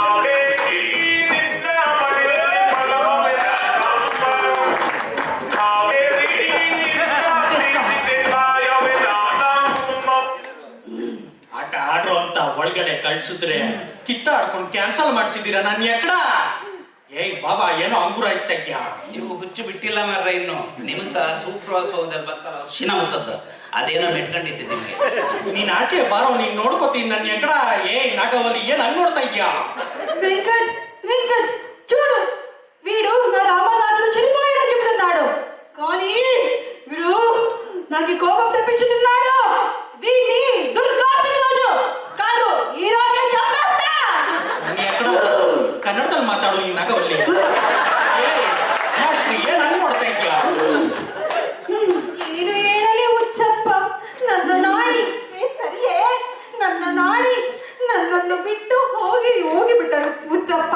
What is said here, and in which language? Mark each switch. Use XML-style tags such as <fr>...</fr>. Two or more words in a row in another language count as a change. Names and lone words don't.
<kn>ಆಟ ಆಡ್ರು ಅಂತ ಒಳಗಡೆ ಕಳ್ಸಿದ್ರೆ ಕಿತ್ತಾಡ್ಕೊಂಡು ಕ್ಯಾನ್ಸಲ್ ಮಾಡ್ಸಿದ್ದೀರಾ ನಾನು ಎಕ್ಕಡ. ಏಯ್ ಬಾಬಾ ಏನೋ ಅಂಗುರಾಯಿಸ್ತಾ ಇದ್ಯಾ? ನೀವು ಹುಚ್ಚು ಬಿಟ್ಟಿಲ್ಲ ಮಾರ್ರ ಇನ್ನು. ನಿಮಗ ಸೂಕ್ಷ್ಮವಾಸೋದಲ್ಲಿ ಬರ್ತಾರ ಶಿನ ಮುಟ್ಟದ್ದು ಅದೇನೋ ನೆಟ್ಕೊಂಡಿದ್ದೆ ನಿಮಗೆ. ನೀನ್ ಆಚೆ ಬಾರೋ, ನೀನ್ ನೋಡ್ಕೋತೀನಿ ನನ್ನ ಎಕ್ಕಡ. ಏಯ್ ನಾಗವಲ್ಲಿ ಏನ್ ಹಂಗ್ ನೋಡ್ತಾ ಇದ್ಯಾ?</kn> <te>వెంకట్ వెంకట్ చూడు, వీడు నా రామనాథుడు చనిపోయాడని చెబుతున్నాడు, కానీ వీడు నాకు కోపం తెప్పించుతున్నాడు. వీడిని దుర్గాష్టమి రోజు కాదు, ఈ రోజే చంపేస్తా.</te> <kn>ನನ್ನ ಎಕ್ಕಡ ಕನ್ನಡದಲ್ಲಿ ಮಾತಾಡು ನೀನ್ ನಾಗವಲ್ಲಿ. ಏಯ್ ಮಾಸ್ಟ್ರಿ ಏನ್ ಹಂಗ್ ನೋಡ್ತಾ ಇದ್ಯಾ? ಏನು ಹೇಳಲಿ ಹುಚ್ಚಪ್ಪ, ನನ್ನ ನಾಡಿ ಸರಿಯೇ, ನನ್ನ ನಾಡಿ ನನ್ನನ್ನು ಬಿಟ್ಟು ಹೋಗಿ ಬಿಟ್ಟರು ಹುಚ್ಚಪ್ಪ.</kn>